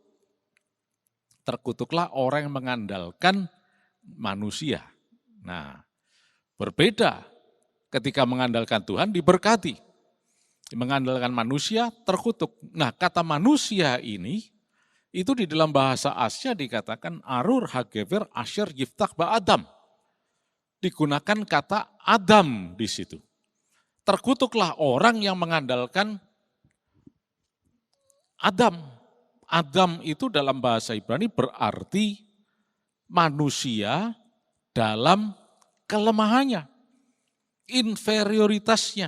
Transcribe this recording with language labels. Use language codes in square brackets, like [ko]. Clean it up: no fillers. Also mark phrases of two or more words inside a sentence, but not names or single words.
[id] Terkutuklah orang yang mengandalkan manusia. Nah, berbeda ketika mengandalkan Tuhan diberkati. Mengandalkan manusia terkutuk. Nah, kata manusia ini itu di dalam bahasa Asia dikatakan [he] ארור הגבר אשר יבטח באדם. [id] Digunakan kata Adam di situ. Terkutuklah orang yang mengandalkan Adam. Adam itu dalam bahasa Ibrani berarti manusia dalam kelemahannya, inferioritasnya.